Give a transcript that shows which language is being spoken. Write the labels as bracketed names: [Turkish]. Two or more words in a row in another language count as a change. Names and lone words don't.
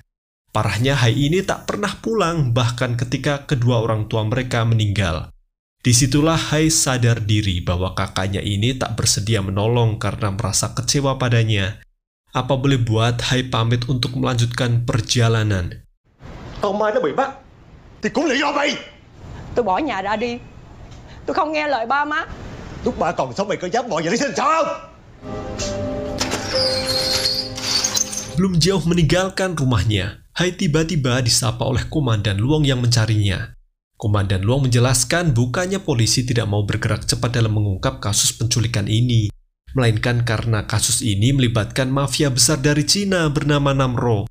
[Indonesian] Parahnya Hai ini tak pernah pulang bahkan ketika kedua orang tua mereka meninggal. Disitulah Hai sadar diri bahwa kakaknya ini tak bersedia menolong karena merasa kecewa padanya. Apa boleh buat Hai pamit untuk melanjutkan perjalanan. [Vietnamese] Con Mai nó bị bắt thì cũng là do mày. Tôi bỏ nhà ra đi. Tôi không nghe lời ba má. Lúc ba còn sống mày có dám bỏ nhà đi sinh sao không? [Indonesian] Belum jauh meninggalkan rumahnya, Hai tiba-tiba disapa oleh Komandan Luong yang mencarinya. Komandan Luong menjelaskan bukannya polisi tidak mau bergerak cepat dalam mengungkap kasus penculikan ini, melainkan karena kasus ini melibatkan mafia besar dari Cina bernama Namro.